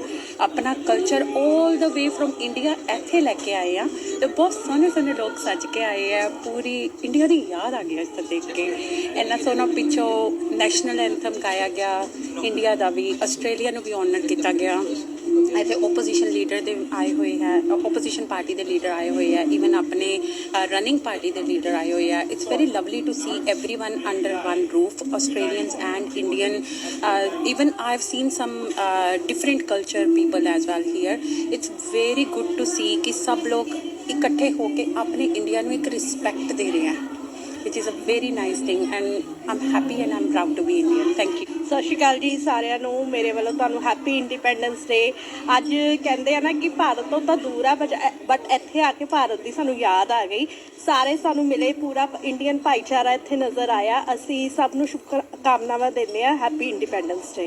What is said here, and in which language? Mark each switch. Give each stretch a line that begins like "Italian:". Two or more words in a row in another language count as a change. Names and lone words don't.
Punjabi: ਆਪਣਾ ਕਲਚਰ
English: all the way from India
Punjabi: ਇੱਥੇ ਲੈ ਕੇ ਆਏ ਹਾਂ ਤੇ ਬਹੁਤ ਸੋਹਣੇ ਲੋਕ ਸੱਜ ਕੇ ਆਏ ਆ ਪੂਰੀ ਇੰਡੀਆ ਦੀ ਯਾਦ ਆ ਗਈ ਇਸ ਦੇਖ ਕੇ ਇੰਨਾ ਸੋਹਣਾ ਪਿੱਛੋਂ
English: national anthem
Punjabi: ਗਾਇਆ ਗਿਆ ਇੰਡੀਆ ਦਾ ਵੀ ਆਸਟ੍ਰੇਲੀਆ ਨੂੰ ਵੀ ਆਨਰ ਕੀਤਾ ਗਿਆ ਇੱਥੇ
English: opposition leader
Punjabi: ਦੇ ਆਏ ਹੋਏ ਹੈ
English: opposition party
Punjabi: ਦੇ ਲੀਡਰ ਆਏ ਹੋਏ ਹੈ ਈਵਨ ਆਪਣੇ
English: running party
Punjabi: ਦੇ ਲੀਡਰ ਆਏ ਹੋਏ ਹੈ
English: it's very lovely to see everyone under one roof Australians and Indian even I've seen some different culture people as well here it's very good to see
Hindi: कि सब लोग इकट्ठे होके अपने इंडिया ਨੂੰ एक रिस्पेक्ट दे रहे हैं
English: which is a very nice thing and I'm happy and I'm proud to be Indian thank you।
Punjabi: ਸਤਿ ਸ਼੍ਰੀ ਅਕਾਲ ਜੀ ਸਾਰਿਆਂ ਨੂੰ ਮੇਰੇ ਵੱਲੋਂ ਤੁਹਾਨੂੰ
English: Happy Independence Day.
Punjabi: ਅੱਜ ਕਹਿੰਦੇ ਆ ਨਾ ਕਿ ਭਾਰਤ ਤੋਂ ਤਾਂ ਦੂਰ ਆ ਬਟ ਇੱਥੇ ਆ ਕੇ ਭਾਰਤ ਦੀ ਸਾਨੂੰ ਯਾਦ ਆ ਗਈ ਸਾਰੇ ਸਾਨੂੰ ਮਿਲੇ ਪੂਰਾ ਇੰਡੀਅਨ ਭਾਈਚਾਰਾ ਇੱਥੇ ਨਜ਼ਰ ਆਇਆ ਅਸੀਂ ਸਭ ਨੂੰ ਸ਼ੁਭਕਾਮਨਾਵਾਂ ਦਿੰਦੇ ਆ
English: Happy Independence Day.